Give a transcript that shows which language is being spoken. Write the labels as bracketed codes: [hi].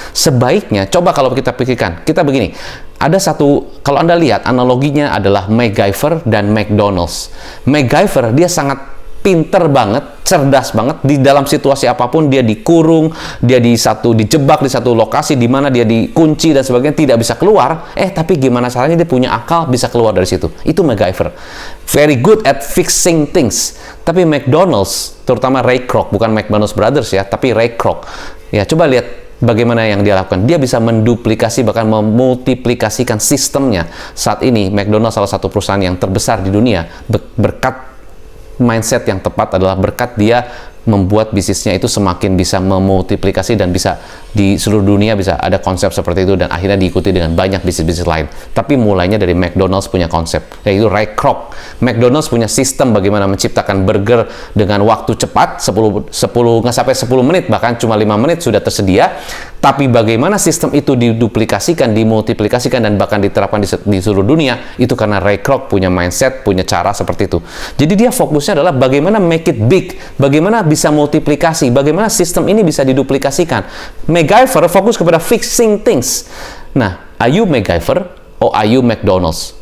[id] Sebaiknya, coba kalau kita pikirkan, kita begini, ada satu, kalau Anda lihat analoginya adalah MacGyver dan McDonald's. MacGyver, dia sangat pinter banget, cerdas banget, di dalam situasi apapun dia dikurung, dia dijebak di satu lokasi di mana dia dikunci dan sebagainya, tidak bisa keluar. Tapi gimana caranya dia punya akal bisa keluar dari situ. Itu MacGyver. [en] Very good at fixing things. [id] Tapi McDonald's, terutama Ray Kroc, bukan McDonald's Brothers ya, tapi Ray Kroc. Ya, coba lihat bagaimana yang dia lakukan. Dia bisa menduplikasi, bahkan memultiplikasikan sistemnya. Saat ini McDonald's salah satu perusahaan yang terbesar di dunia berkat mindset yang tepat, adalah berkat dia membuat bisnisnya itu semakin bisa memultiplikasi dan bisa di seluruh dunia bisa ada konsep seperti itu dan akhirnya diikuti dengan banyak bisnis-bisnis lain. Tapi mulainya dari McDonald's punya konsep, yaitu Ray Kroc. McDonald's punya sistem bagaimana menciptakan burger dengan waktu cepat, 10 nggak sampai 10 menit, bahkan cuma 5 menit sudah tersedia. Tapi bagaimana sistem itu diduplikasikan, dimultiplikasikan, dan bahkan diterapkan di seluruh dunia, itu karena Ray Kroc punya mindset, punya cara seperti itu. Jadi dia fokusnya adalah bagaimana [en] make it big, [id] bagaimana bisa multiplikasi, bagaimana sistem ini bisa diduplikasikan. MacGyver fokus kepada fixing things. [en] Nah, are you MacGyver or are you McDonald's?